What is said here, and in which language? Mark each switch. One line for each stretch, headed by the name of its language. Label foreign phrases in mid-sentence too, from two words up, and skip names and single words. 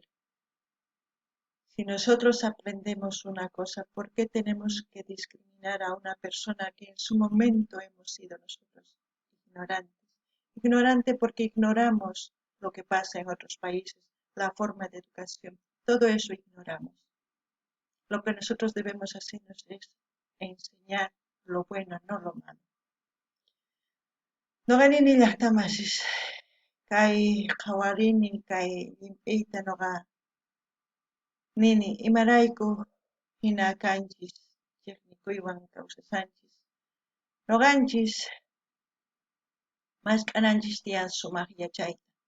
Spanish: Si nosotros aprendemos una cosa, ¿por qué tenemos que discriminar a una persona que en su momento hemos sido nosotros ignorantes? Ignorante porque ignoramos lo que pasa en otros países, la forma de educación, todo eso ignoramos. Lo que nosotros debemos hacernos es enseñar lo bueno, no lo malo.
Quechua: Noqanini llaqtamasis kay qawarini kay llimp'iyta noqa nini imarayku hina kanchis chiqnikuywan kawsasanchis. Noqanchis maskh'ananchis tiyan sumaq yachayta.